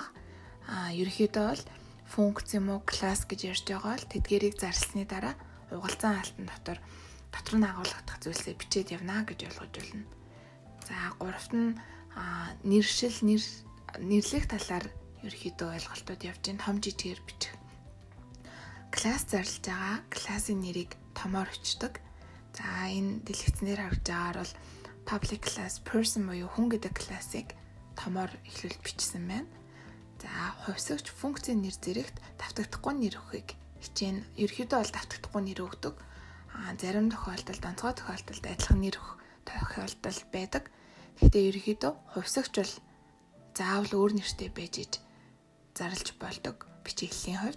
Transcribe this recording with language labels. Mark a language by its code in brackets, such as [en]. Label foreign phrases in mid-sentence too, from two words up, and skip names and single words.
[mn] Ерөнхийдөө бол функц юм уу класс гэж ярьж байгаа бол тэдгэрийг зарласны дараа угалзан алтан дотор нь агуулгадах зүйлсээ бичээд явна гэж ойлгож байна. За гуравт нь нэрлэх талаар ерөнхийдөө ойлголтууд явж байна. Том жижигээр бичих. Класс зарлж байгаа классын нэрийг томоор өчтдөг. За энэ дэлгэцнээр харж байгаагаар бол [en] public class person [mn] буюу хүн гэдэг классыг томоор эхлүүлж бичсэн байна. За хувьсагч функцийн нэр зэрэгт давтагдахгүй нэр өгөхийг хичээн. Ерөнхийдөө бол давтагдахгүй нэр өгдөг. Зарим тохиолдолд онцгой тохиолдолд адилхан нэр өгөх тохиолдол байдаг. Гэхдээ ерөнхийдөө хувьсагч бол заавал өөр нэртэй байж иж зарлж болдог бичиглэлийн хувьд.